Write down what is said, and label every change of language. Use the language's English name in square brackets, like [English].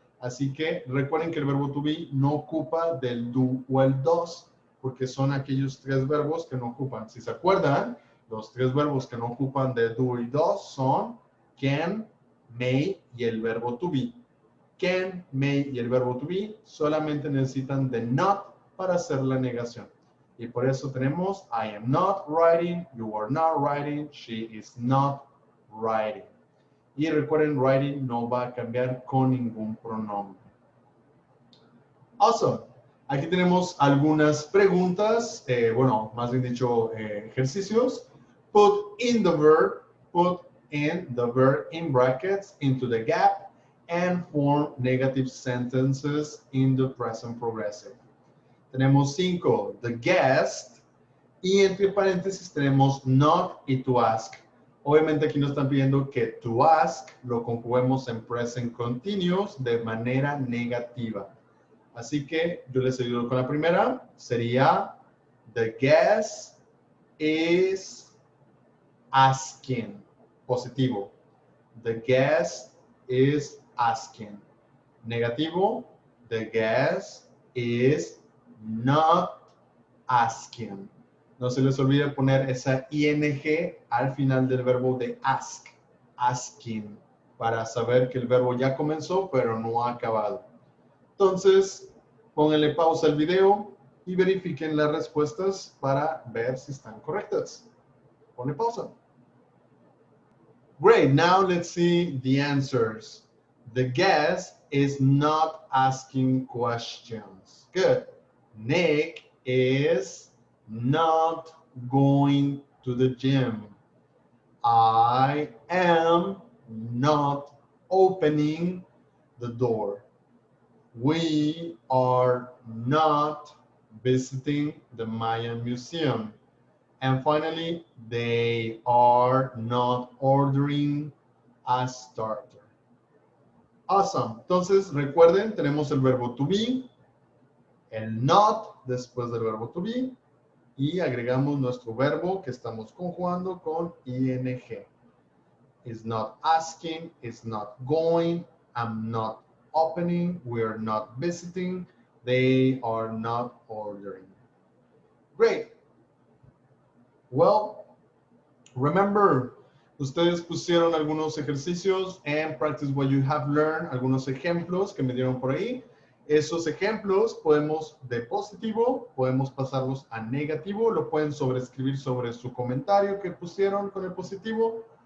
[Spanish] Así que recuerden que el verbo to be no ocupa del do o el does, porque son aquellos tres verbos que no ocupan. Si se acuerdan, los tres verbos que no ocupan de do y does son can, may y el verbo to be. Can, may y el verbo to be solamente necesitan de not para hacer la negación. Y por eso tenemos [English] I am not writing, [Spanish] you are not writing, she is not writing. Y recuerden, writing no va a cambiar con ningún pronombre. [English] Awesome. [Spanish] Aquí tenemos algunas preguntas, bueno, más bien dicho, ejercicios. [English] Put in the verb in brackets into the gap and form negative sentences in the present progressive. [Spanish] Tenemos 5, the guest, y entre paréntesis tenemos not y to ask. Obviamente aquí nos están pidiendo que to ask lo conjuguemos en present continuous de manera negativa. Así que yo les ayudo con la primera. Sería, [English] the guest is asking. [Spanish] Positivo. [English] The guest is asking. [Spanish] Negativo. [English] The guest is not asking. [Spanish] No se les olvide poner esa ing al final del verbo de ask. Asking. Para saber que el verbo ya comenzó, pero no ha acabado. Entonces, pónganle pausa al video y verifiquen las respuestas para ver si están correctas. Ponle pausa. [English] Great, now let's see the answers. The guest is not asking questions. Good. Nick is not going to the gym. I am not opening the door. We are not visiting the Mayan Museum. And finally, they are not ordering a starter. Awesome. [Spanish] Entonces, recuerden, tenemos el verbo to be, el not después del verbo to be, y agregamos nuestro verbo que estamos conjugando con ing. [English] Is not asking, is not going, I'm not opening, we're not visiting, they are not ordering. Great. Well, remember, [Spanish] ustedes pusieron algunos ejercicios [English] and practice what you have learned, [Spanish] algunos ejemplos que me dieron por ahí. Esos ejemplos podemos de positivo, podemos pasarlos a negativo, lo pueden sobreescribir sobre su comentario que pusieron con el positivo.